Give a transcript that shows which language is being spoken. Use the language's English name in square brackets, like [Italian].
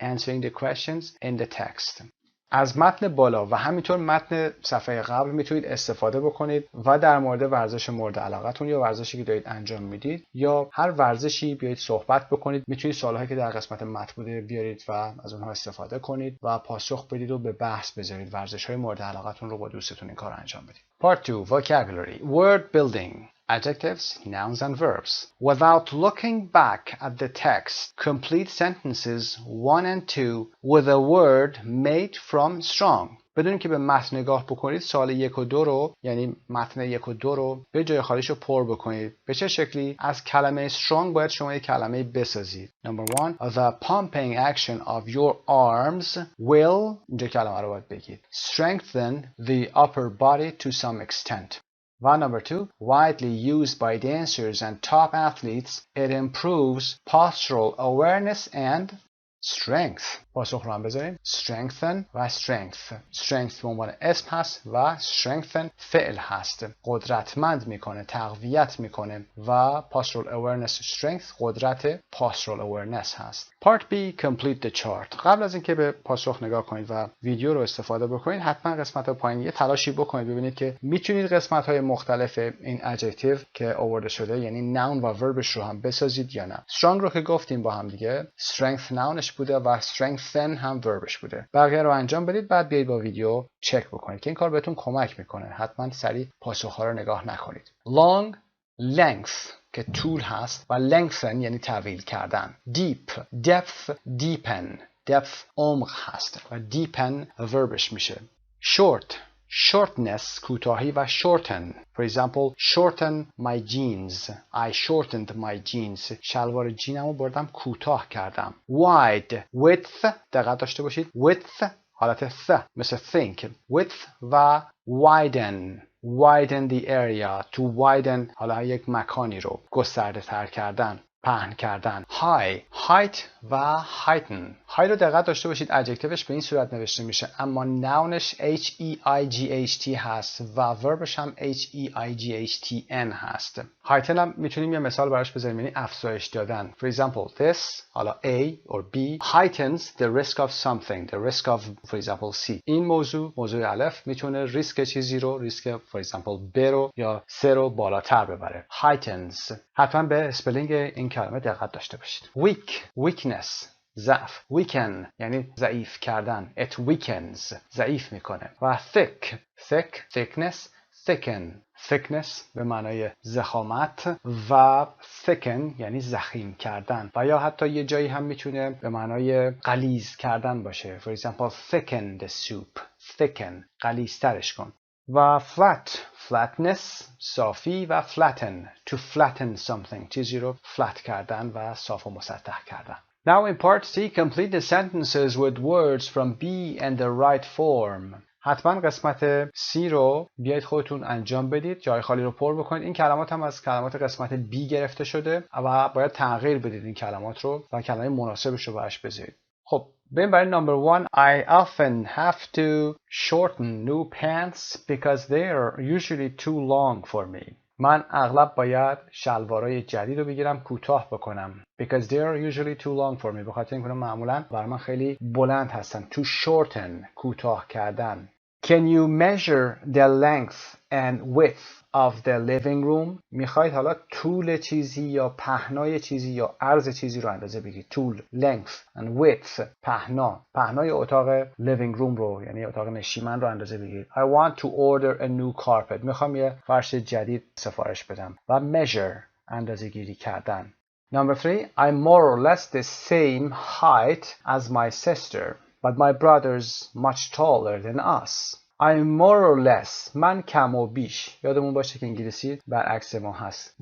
[English] Answering the questions in the text. [Persian] از متن بالا و همینطور متن صفحه قبل میتونید استفاده بکنید و در مورد ورزش مورد علاقتون یا ورزشی که دارید انجام میدید یا هر ورزشی بیایید صحبت بکنید. میتونید سوالهایی که در قسمت متن بوده بیارید و از اونها استفاده کنید و پاسخ بدید و به بحث بذارید. ورزش‌های مورد علاقتون رو با دوستتون این کار انجام بدید. [English] Part 2. Vocabulary. Word building. Adjectives, nouns and verbs. Without looking back at the text, complete sentences 1 and 2 with a word made from strong. [Persian] بدون که به متن نگاه بکنید سوال 1 و 2 رو یعنی متن 1 و 2 رو به جای خالیش رو پر بکنید. به چه شکلی؟ از کلمه strong باید شما یک کلمه بسازید. [English] Number 1. The pumping action of your arms will [Persian] اینجا کلمه رو باید بگید. [English] Strengthen the upper body to some extent. And number 2, widely used by dancers and top athletes, it improves postural awareness and strength. [Persian] پاسخ رو هم بذاریم. Strengthen و strength. Strength به عنوان اسم هست و strengthen فعل هست. قدرتمند میکنه، تقویت میکنه و [English] postural awareness strength [Persian] قدرت postural awareness هست. [English] Part B, complete the chart. [Persian] قبل از اینکه به پاسخ نگاه کنید و ویدیو رو استفاده بکنید حتما قسمت پایین یه تلاشی بکنید ببینید که میتونید قسمت های مختلف این adjective که آورده شده یعنی noun و verbش رو هم بسازید یا نه. strong رو که گفتیم با هم دیگه strength nounش بوده و strengthen هم verbش بوده. بقیه رو انجام بدید بعد بیایید با ویدیو چک بکنید که این کار بهتون کمک میکنه. حتما سریع پاسخ‌ها رو نگاه نکنید. long, length که طول هست و lengthen یعنی طویل کردن. [English] deep, depth, deepen. depth عمق هست و deepen verbش میشه. short, shortness کوتاهی و shorten. For example, shorten my jeans. I shortened my jeans. [Persian] شلوار جینمو بردم کوتاه کردم. [English] wide, width [Persian] دقت داشته باشید. width حالت th مثل think. [English] width و widen. widen the area. [Persian] to widen حالا یک مکانی رو گسترده تر کردن. پهن کردن. high, height و heighten. high رو دقت داشته باشید adjectiveش به این صورت نوشته میشه اما nounش H-E-I-G-H-T هست و verbش هم H-E-I-G-H-T-N هست. heighten هم میتونیم یه مثال براش بذاریم یعنی افزایش دادن. [English] For example, this [Persian] حالا [English] A or B heightens the risk of something. The risk of for example C. [Persian] این موضوع الف میتونه ریسک چیزی رو ریسک [English] for example [Persian] B رو یا C رو بالاتر ببره. [English] heightens. [Persian] حتما به اسپلینگ این کلمه دقت داشته باشید. [English] weak, weakness ضعف. [Persian] weaken یعنی ضعیف کردن. [English] it weakens [Persian] ضعیف میکنه. و [English] thick, thick, thickness, thicken. [Persian] thickness به معنای ضخامت و thicken یعنی ضخیم کردن و یا حتی یه جایی هم میتونه به معنای غلیظ کردن باشه. [English] For example, thicken the soup. [Persian] thicken غلیظترش کن. و flat, flatness صافی و flatten [English] to flatten something [Persian] چیزی رو flat کردن و صاف و مسطح کردن. [English] Now in part C, complete the sentences with words from B and the right form. [Persian] حتما قسمت C رو بیایید خودتون انجام بدید. جای خالی رو پر بکنید. این کلمات هم از کلمات قسمت B گرفته شده و باید تغییر بدید این کلمات رو و کلمه مناسبش رو براش بذارید. خب بریم برای number 1. [English] I often have to shorten new pants because they are usually too long for me. [Persian] من اغلب باید شلوارای جدید رو بگیرم کوتاه بکنم. [English] Because they are usually too long for me. [Persian] بخاطر اینکه معمولا برای من خیلی بلند هستن. [English] To shorten [Persian] کوتاه کردن. [English] Can you measure the length and width of the living room؟ [Persian] میخواید حالا طول چیزی یا پهنای چیزی یا عرض چیزی رو اندازه بگیرید. طول [English] length and width [Persian] پهنای اتاق [English] living room [Persian] رو یعنی اتاق نشیمن رو اندازه بگیرید. [English] I want to order a new carpet. [Persian] میخوام یه فرش جدید سفارش بدم. و measure اندازه گیری کردن. [English] Number 3, I'm more or less the same height as my sister, but my brother's much taller than us. I'm more or less. [Persian] من کم و بیش. یادمون باشه که انگلیسی برعکس ما هست.